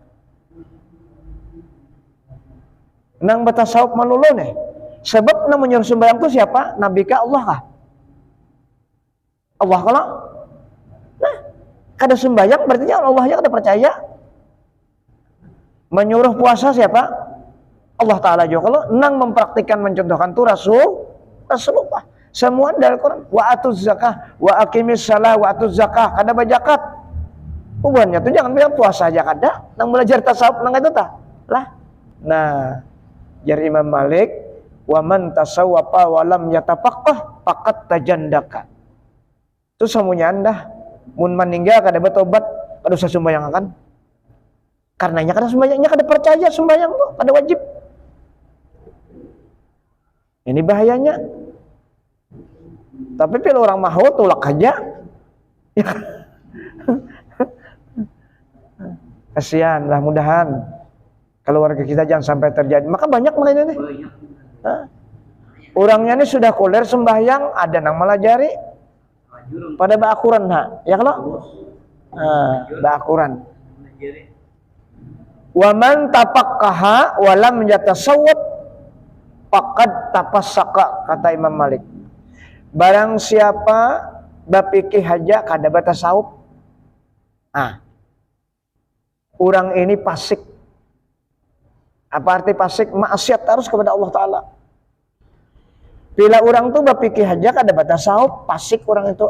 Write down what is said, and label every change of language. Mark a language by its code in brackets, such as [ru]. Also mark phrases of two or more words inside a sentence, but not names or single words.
[bjn] Nang bertasawuf melulu nih. Sebab nang menyuruh sembahyang itu siapa? Nabi kah, Allah kah? Allah kalau? Nah, kada sembahyang berarti Allah ya kada percaya. Menyuruh puasa siapa? Allah Ta'ala juga. Kalau nang mempraktikkan mencontohkan itu Rasulullah. Semua dari Quran. [ar] وآتوا الزكاة وأقيموا الصلاة وآتوا الزكاة. [bjn] Kada bajakat. Hubungannya itu jangan bilang puasa aja kada. Nang belajar tasawuf nang itu tah. Lah. Nah, jar Imam Malik, [ar] ومن تصوف ولم يتفقه فقد تزندق. [bjn] Itu semuanya anda mun meninggal kada bertobat kada usah sembahyang akan. Karenanya kada sembahyangnya kada percaya sembahyang tuh kada wajib. Ini bahayanya. Tapi kalau orang mau tolak aja. Kasihan lah, mudahan keluarga kita jangan sampai terjadi. Maka banyak makanya nih. Orangnya ini sudah kuler sembahyang, ada nang melajari. pada ba'akuran ya kalau ba'akuran. [ar] ومن تفقه ولم يتصوف فقد تفسق, [bjn] kata Imam Malik. Barang siapa bapikih haja kada batasawuf, orang ini fasik. Apa arti fasik? Maksiat terus kepada Allah Ta'ala. Bila orang tuh bapikih haja kada batasawuf, fasik orang itu.